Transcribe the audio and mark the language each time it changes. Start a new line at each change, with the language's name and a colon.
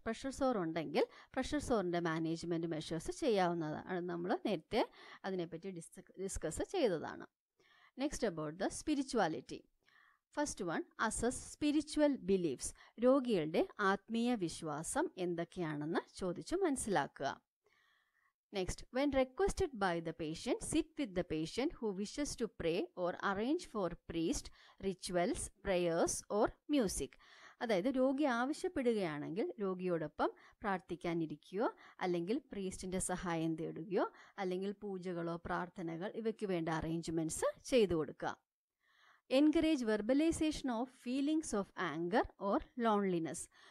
Malayalam: Pressure സോർ ഉണ്ടെങ്കിൽ pressure സോറിൻ്റെ management measures ചെയ്യാവുന്നതാണ്. നമ്മൾ നേരത്തെ അതിനെപ്പറ്റി ഡിസ്കസ് ചെയ്തതാണ്.
English: Next, about the spirituality. First one, assess spiritual beliefs.
Malayalam: രോഗികളുടെ ആത്മീയ വിശ്വാസം എന്തൊക്കെയാണെന്ന് ചോദിച്ചു മനസ്സിലാക്കുക.
English: Next, when requested by the patient, sit with the patient who wishes to pray or arrange for priest, rituals, prayers or music.
Malayalam: അതായത് രോഗി ആവശ്യപ്പെടുകയാണെങ്കിൽ രോഗിയോടൊപ്പം പ്രാർത്ഥിക്കാനിരിക്കുകയോ അല്ലെങ്കിൽ പ്രീസ്റ്റിൻ്റെ സഹായം തേടുകയോ അല്ലെങ്കിൽ പൂജകളോ പ്രാർത്ഥനകൾ ഇവയ്ക്ക് വേണ്ട അറേഞ്ച്മെൻറ്റ്സ് ചെയ്തു കൊടുക്കുക.
English: Encourage verbalization of feelings of anger or loneliness.